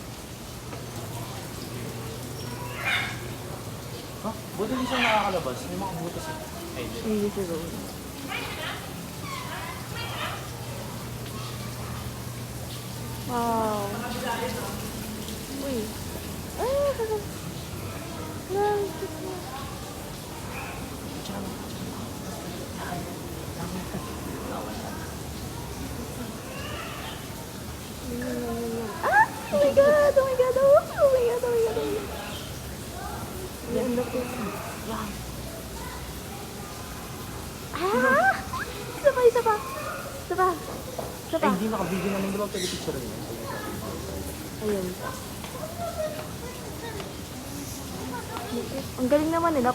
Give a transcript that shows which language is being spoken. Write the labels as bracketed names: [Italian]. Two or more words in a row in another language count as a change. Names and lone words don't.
[Filipino] Ha? Buti di siya nakakalabas. May mga butas eh. Ay, di. Hindi siguro. Wow. Uy. Ah! [English] Nice. Ah! Oh my god! Oh my god! Oh my god! Oh my god! Oh my god! [Filipino] Ganda po. Wow. Ah! Isa pa, isa pa. Isa pa. Isa pa. Ay, hindi nakabigyan namin. Di ba pwede picture rin yan? Ayun. Ang galing naman nila.